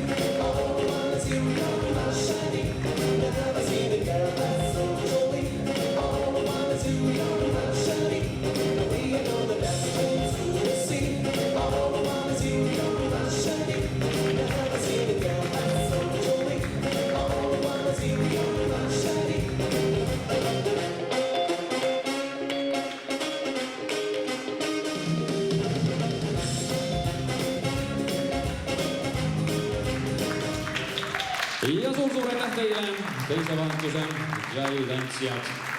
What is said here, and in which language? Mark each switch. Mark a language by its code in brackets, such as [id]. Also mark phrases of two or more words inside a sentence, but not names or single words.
[en] All I wanna see, you're my shiny. Never seen a girl that's so jolly. All I wanna see, you're my shiny. We know the best things to see. All I wanna see, you're my shiny. Never seen a girl that's so jolly. All I wanna see, you're my shiny. [et] ja suur aitäh teile teise vahetuse ja tantsijad.